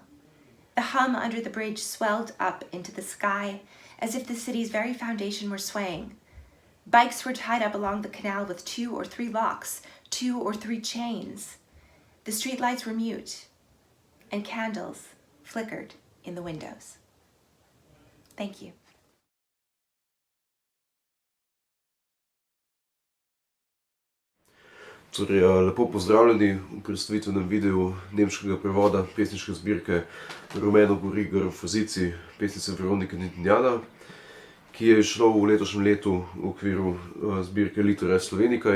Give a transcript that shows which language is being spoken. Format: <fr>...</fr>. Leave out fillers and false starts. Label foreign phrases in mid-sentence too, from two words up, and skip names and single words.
<en>The hum under the bridge swelled up into the sky, as if the city's very foundation were swaying. Bikes were tied up along the canal with 2 or 3 locks, 2 or 3 chains. The street lights were mute, and candles flickered in the windows. Thank you.</en> <sl>Torej, lepo pozdravljeni v predstavitvenem videu nemškega prevoda pesniške zbirke Rumeno gori grm Forsythie pesnice Veronike Dintinjana, ki je izšlo v letošnjem letu v okviru zbirke Litteræ Slovenikaj.</sl>